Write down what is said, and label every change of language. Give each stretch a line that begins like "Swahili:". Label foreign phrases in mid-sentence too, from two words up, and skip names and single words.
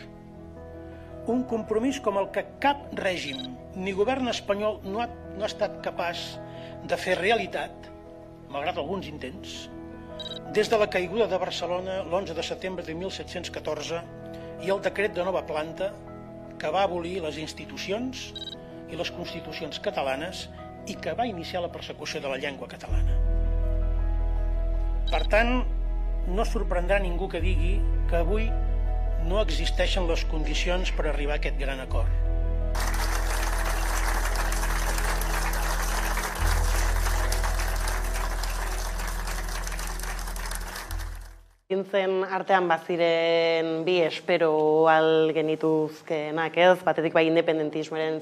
Catalan: Un compromís com el que cap règim ni govern espanyol no ha estat capaç de fer realitat, malgrat alguns intents, des de la caiguda de Barcelona l'11 de setembre de 1714 i el decret de nova planta que va abolir les institucions i les constitucions catalanes i que va iniciar la persecució de la llengua catalana. Per tant, no sorprendrà ningú que digui que avui no existeixen les condicions per arribar a aquest gran acord.
Basque: Gintzen artean baziren bi espero al genituzkenak ez, batetik bai independentismoaren